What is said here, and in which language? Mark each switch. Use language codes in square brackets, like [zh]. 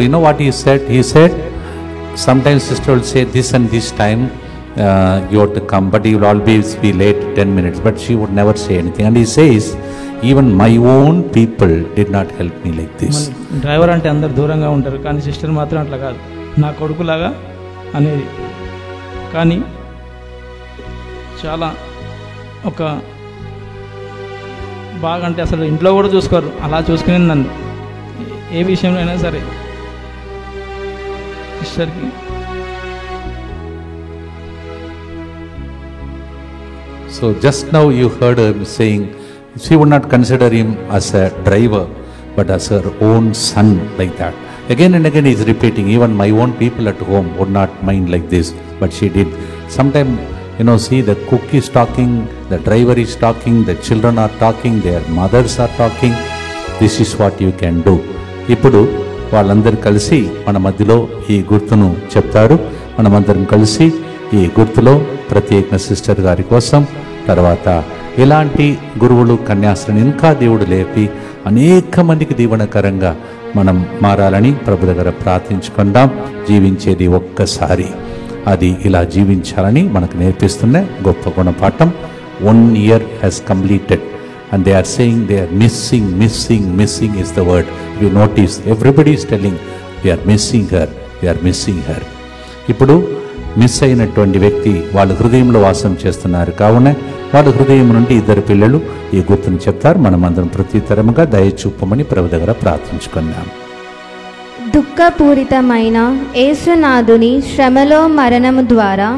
[en] You know what he said sometimes sister will say this and this time you have to come, but you will always be late 10 minutes, but she would never say anything. And he says, even my own people did not help me like this. [te] Driver అంటే అందరు దూరంగా ఉంటారు, కానీ sister మాత్రం అట్లా కాదు, నా కొడుకులాగా అనేది. కానీ చాలా ఒక బాగా అంటే అసలు ఇంట్లో కూడా చూసుకోరు, అలా చూసుకుని నన్ను ఏ విషయంలో అయినా సరే సిస్టర్కి. [en] So just now you heard her saying she would not consider him as a driver but as her own son, like that. Again and again he is repeating, even my own people at home would not mind like this, but she did. Sometime, see, the cook is talking, the driver is talking, the children are talking, their mothers are talking. This is what you can do. [te] ఇప్పుడు వాళ్ళందరూ కలిసి మన మధ్యలో ఈ గుర్తును చెప్తారు. మనమందరం కలిసి ఈ గుర్తులో ప్రత్యేక సిస్టర్ గారి కోసం, తర్వాత ఇలాంటి గురువులు కన్యాస్త్రని ఇంకా దేవుడు లేపి అనేక మందికి దీవెనకరంగా మనం మారాలని ప్రభు దగ్గర ప్రార్థించుకుందాం. జీవించేది ఒక్కసారి, అది ఇలా జీవించాలని మనకు నేర్పిస్తున్న గొప్ప గుణపాఠం. [en] 1 year has completed and they are saying they are missing is the word. You notice everybody is telling we are missing her. [te] ఇప్పుడు మిస్ అయినటువంటి వ్యక్తి వాళ్ళ హృదయంలో వాసం చేస్తున్నారు. కావున వాళ్ళ హృదయం నుండి 2 పిల్లలు ఈ గుర్తుని చెప్తారు. మనమందరం ప్రత్యుత్తరముగా దయ చూపమని ప్రభు దగ్గర ప్రార్థించుకున్నాం. దుఃఖపూరితమైన యేసునాథుని శ్రమలో మరణము ద్వారా